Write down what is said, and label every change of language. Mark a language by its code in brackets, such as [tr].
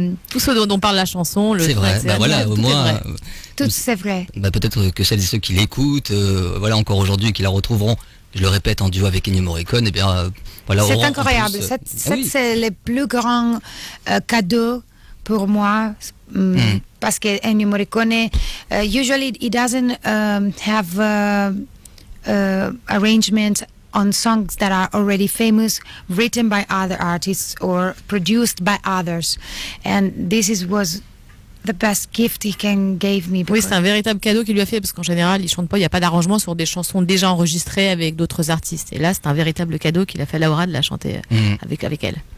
[fr] tout ce dont parle la chanson, c'est vrai. Bah voilà, au moins. Tout c'est vrai. Bah peut-être que celles et ceux qui l'écoutent, voilà encore aujourd'hui et qui la retrouveront. Je le répète en duo avec Ennio Morricone, et bien voilà. C'est incroyable. C'est le plus grand cadeau pour moi. [en] Parce que Ennio Morricone, usually he doesn't have arrangements on songs that are already famous, written by other artists or produced by others, and was the best gift he can give me. [fr] Oui, c'est un véritable cadeau qu'il lui a fait, parce qu'en général, il chante pas, il n'y a pas d'arrangement sur des chansons déjà enregistrées avec d'autres artistes. Et là, c'est un véritable cadeau qu'il a fait à Laura de la chanter avec elle.